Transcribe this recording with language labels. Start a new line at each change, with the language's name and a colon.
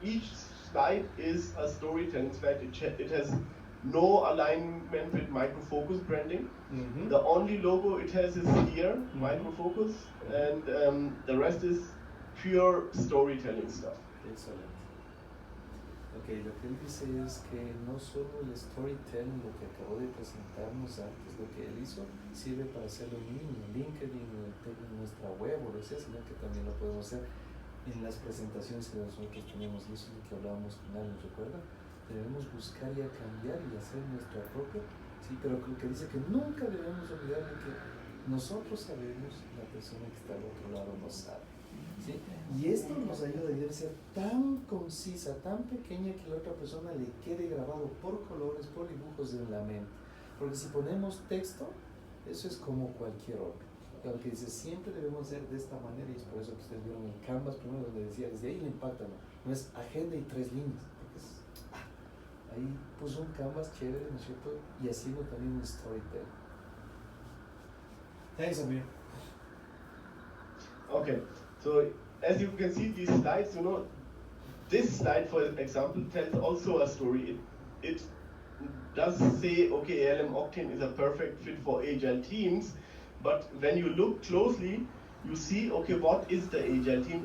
English: Each slide is a storytelling slide. It has no alignment with Micro Focus branding. The only logo it has is here, Micro Focus, and the rest is pure storytelling stuff.
Spanish: Excelente. Ok, lo que él dice es que no solo el storytelling, lo que acabó de presentarnos antes, lo que él hizo, sirve para hacerlo en LinkedIn, en nuestra web o lo que sea, sino que también lo podemos hacer en las presentaciones que nosotros tenemos, y eso es lo que hablábamos con alguien, ¿recuerda? Debemos buscar y a cambiar y hacer nuestra propia, sí, pero lo que dice que nunca debemos olvidar de que nosotros sabemos, la persona que está al otro lado no sabe, ¿sí? Y esto nos ayuda a ser tan concisa, tan pequeña que la otra persona le quede grabado por colores, por dibujos en la mente, porque si ponemos texto, eso es como cualquier otro. Lo que dice, siempre debemos hacer de esta manera, y es por eso que ustedes vieron el Canvas primero donde decía, desde ahí le impacta, no es agenda y 3 líneas, porque es, ahí puso un Canvas chévere, ¿no es cierto? Y haciendo también un storytelling.
English: Thanks, Amir. Okay, so as you can see these slides, you know, this slide, for example, tells also a story. It does say, okay, ALM Octane is a perfect fit for agile teams, but when you look closely, you see, okay, what is the agile team?